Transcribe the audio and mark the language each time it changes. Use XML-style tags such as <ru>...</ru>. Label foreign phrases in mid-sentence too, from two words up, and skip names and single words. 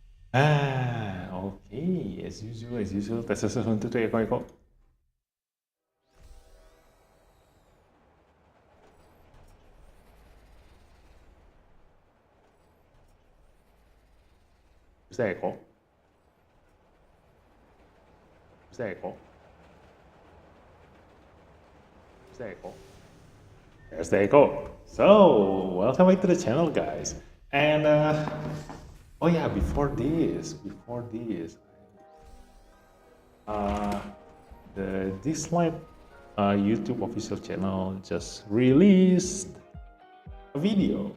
<en>Okay, as usual.</en> <id>Tes tes tes</id> <en>1 2 3 eko.</en> <id>Bisa eko. Bisa eko. Bisa eko.</id> <en>There's the echo. So, welcome back to the channel, guys. And oh yeah, before this, uh, the Dislyte YouTube official channel just released a video.</en>